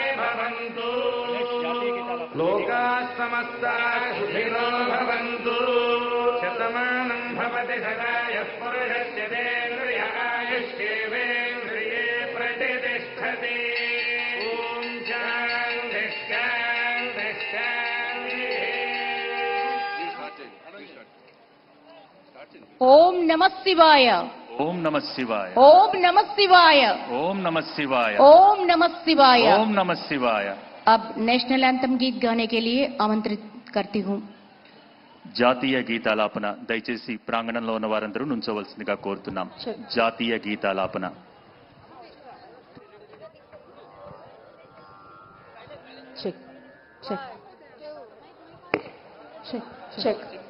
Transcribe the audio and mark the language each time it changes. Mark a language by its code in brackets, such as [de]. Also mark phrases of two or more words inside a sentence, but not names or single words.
[sa] భవంతు లోకాః సమస్తాః సుఖినో భవంతు శతమానం భవతి సదాయః పురుషస్య తేంద్రియ ఆయుష్యేవేంద్రియే ప్రతిష్టతి. ఓం శాంతి శాంతి శాంతి. ఓం నమః శివాయ. ఓం నమః శివాయ. ఓం నమః శివాయ. ఓం నమః శివాయ. ओम नमः शिवाय. ఓం నమః శివాయ. [hi] अब [en] national anthem [hi] गीत गाने के लिए आमंत्रित करती हूँ. [te] జాతీయ గీతాలాపన దయచేసి ప్రాంగణంలో ఉన్న వారందరూ నుంచోవలసిందిగా కోరుతున్నాం. జాతీయ గీతాలాపన. [en] Check. Check. Check. Check.